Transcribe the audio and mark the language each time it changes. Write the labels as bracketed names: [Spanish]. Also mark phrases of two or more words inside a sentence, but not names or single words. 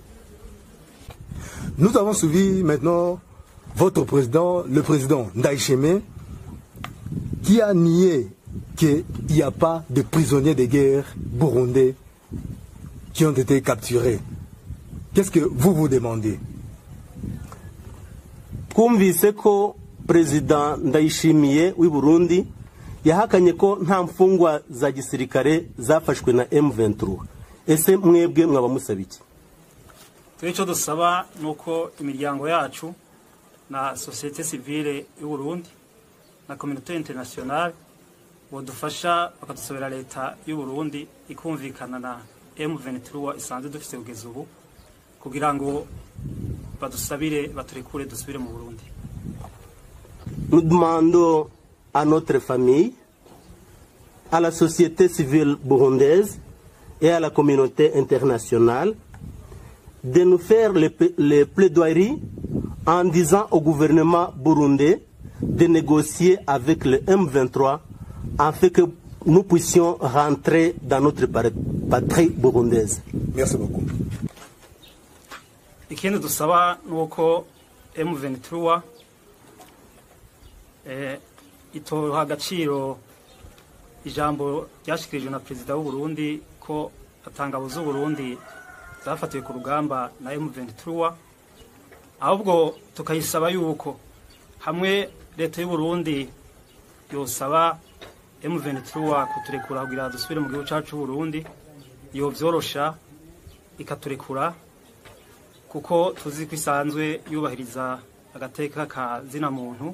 [French] Nous avons suivi maintenant votre président, le président Ndayishimiye, qui a nié qu'il n'y a pas de prisonniers de guerre burundais qui ont été capturés. Qu'est-ce que vous vous demandez? [Rundi] Twumvise ko President Ndayishimiye w'i Burundi yahakanye ko nta mfungwa za gisirikare zafashwe na M23. Ese mwebwe mwaba musaba iki? Icyo dusaba nuko imiryango yacu na [French] société civile [Rundi] y'u Burundi na [French] communauté internationale [Rundi] bodufasha bakadusabira leta y'u Burundi ikumvikana na M23 isanzwe dufite kugeza ubu kugira ngo badusabire baturekure dusubire mu Burundi. [French] Nous demandons à notre famille, à la société civile burundaise et à la communauté internationale de nous faire les plaidoiries en disant au gouvernement burundais de négocier avec le M23 afin que nous puissions rentrer dans notre patrie burundaise. Merci beaucoup. [Rundi] Ikindi dusaba nuko M23 itoha agaciro ijambo ryashikirijwe na perezida w'u Burundi ko atangabo z'u Burundi zafatiwe ku rugamba na M23, ahubwo tukayisaba yuko hamwe leta y'u Burundi yosaba M23 kuturekura kugira dusubire mu gihugu cyacu cy'u Burundi, yo byorosha ikaturekura kuko tuzi ko isanzwe yubahiriza agateka ka zina muntu.